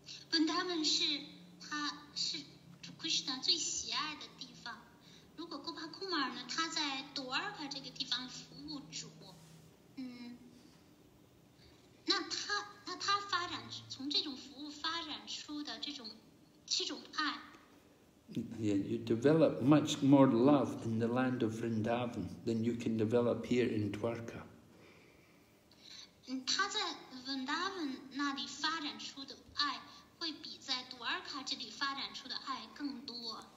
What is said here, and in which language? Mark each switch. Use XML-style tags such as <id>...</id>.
<zh>Vrindavan 是主 Krishna 最喜爱的地方。如果 Gopakumar 呢，他在 Dwarka 这个地方服务主，那他发展从这种服务发展出的这种爱。</zh> <en>Yeah, you develop much more love in the land of Vrindavan than you can develop here in Dwarka.</en> <zh>他在 Vrindavan 那里发展出的爱，会比在 Dwarka 这里发展出的爱更多。</zh>